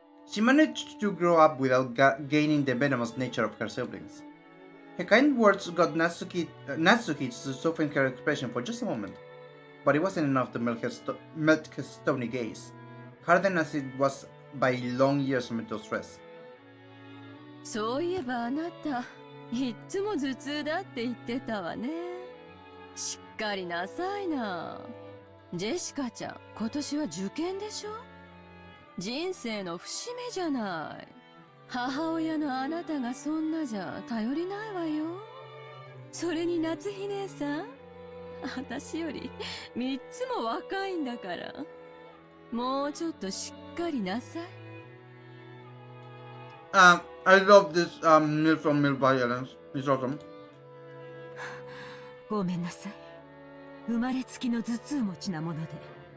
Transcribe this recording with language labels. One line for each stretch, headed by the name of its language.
English: She managed to grow up without gaining the venomous nature of her siblings. Her kind words got Natsuki to soften her expression for just a moment, but it wasn't enough to melt her stony gaze, hardened as it was by long years of mental stress.
Japanese: そういえばあなた、いっつも頭痛だって言ってたわね。しっかりなさいな。ジェシカちゃん、今年は受験でしょ？人生の節目じゃない。母親のあなたがそんなじゃ頼りないわよ。それに夏日姉さん、私より3つも若いんだから。もうちょっとしっかりなさい。
English: I love this meal from Mill Violence. It's awesome.
Japanese: ごめんなさい。生まれつきの頭痛持ちなもので。